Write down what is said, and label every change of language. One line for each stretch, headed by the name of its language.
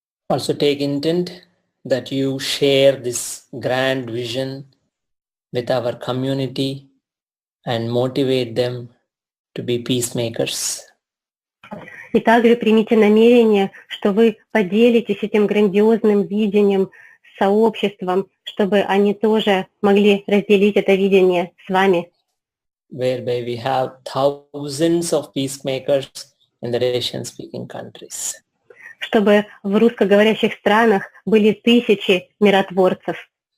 English: Also take intent that you share this grand vision with our community and motivate them to be peacemakers.
Russian: И также примите намерение, что вы поделитесь этим грандиозным видением с сообществом, чтобы они тоже могли разделить это видение с вами.
English: Whereby we have thousands of peacemakers in the Russian-speaking countries.
Russian: Чтобы в русскоговорящих странах были тысячи миротворцев.